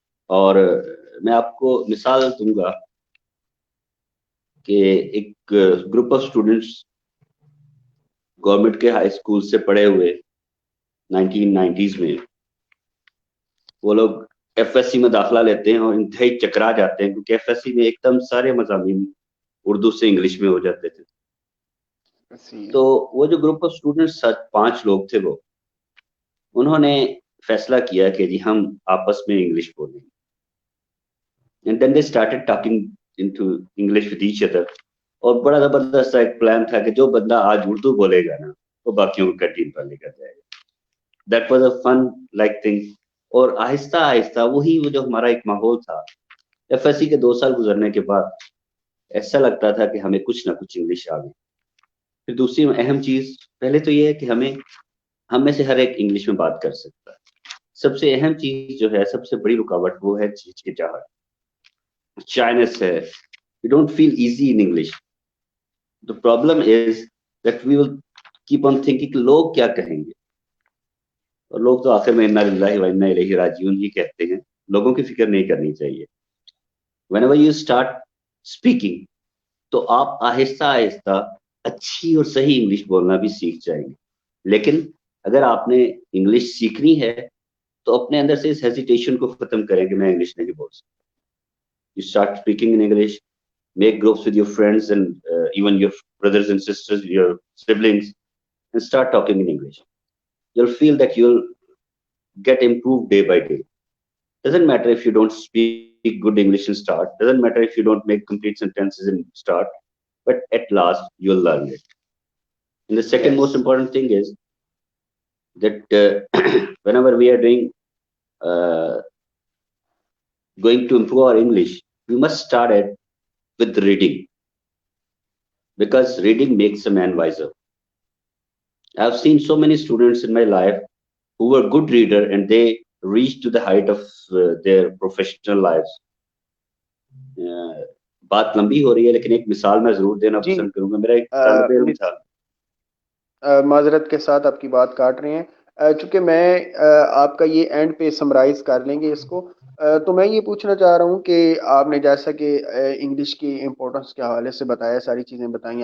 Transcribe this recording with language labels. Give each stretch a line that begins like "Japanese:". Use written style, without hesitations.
Urdu: اور میں آپ کو مثال دوں گا کہ ایک گروپ آف اسٹوڈنٹس گورنمنٹ کے ہائی اسکول سے پڑھے ہوئے 1990s میں، وہ لوگ ایف ایس سی میں داخلہ لیتے ہیں اور انتہائی چکرا جاتے ہیں، کیونکہ ایف ایس سی میں ایک دم سارے مضامین اردو سے انگلش میں ہو جاتے تھے. تو وہ جو گروپ آف اسٹوڈنٹس 5 لوگ تھے، وہ انہوں نے فیصلہ کیا کہ جی ہم آپس میں انگلش بولیں.
English: And then they started talking into English with each other.
Urdu: اور بڑا زبردست ایک پلان تھا کہ جو بندہ آج اردو بولے گا نا وہ باقیوں کو کینٹین پر لے کر جائے گا.
English: That was a fun like thing.
Urdu: اور آہستہ آہستہ وہی وہ جو ہمارا ایک ماحول تھا FSC کے 2 سال گزرنے کے بعد ایسا لگتا تھا کہ ہمیں کچھ نہ کچھ انگلش آ گئی. پھر دوسری اہم چیز پہلے تو یہ ہے کہ ہم میں سے ہر ایک انگلش میں بات کر سکتا ہے. سب سے اہم چیز جو ہے، سب سے بڑی رکاوٹ وہ ہے ہچکچاہٹ، شائنس ہے.
English: We don't feel easy in English. The problem is that we will keep on thinking
Urdu: کہ لوگ کیا کہیں گے، اور لوگ تو آخر میں انا للہ و انا الیہ راجعون ہی کہتے ہیں. لوگوں کی فکر نہیں کرنی چاہیے.
English: whenever you start speaking
Urdu: تو آپ آہستہ آہستہ اچھی اور صحیح انگلش بولنا بھی سیکھ جائیں گے. لیکن اگر آپ نے انگلش سیکھنی ہے تو اپنے اندر سے اس ہیزیٹیشن کو ختم کریں کہ میں انگلش نہیں بول سکتا.
English: You start speaking in English, make groups with your friends and even your brothers and sisters, your siblings, and start talking in English. You'll feel that you'll get improved day by day. Doesn't matter if you don't speak good English in start, doesn't matter if you don't make complete sentences in start, but at last you'll learn it. And the second most Yes. important thing is that whenever we are uh, going to improve our English, we must start it with reading, because reading makes a man wiser. I've seen so many students in my life who were good reader and they reached to the height of their professional lives.
Urdu: بات لمبی ہو رہی ہے لیکن ایک مثال میں ضرور دینا جی پسند کروں گا. میرا ایک طالب علم تھا. معذرت کے ساتھ آپ کی بات کاٹ رہے ہیں، چونکہ میں آپ کا یہ اینڈ پہ سمرائز کر لیں گے اس کو. تو میں یہ پوچھنا چاہ رہا ہوں کہ آپ نے جیسا کہ انگلش کی امپورٹنس کے حوالے سے بتایا، ساری چیزیں بتائیں.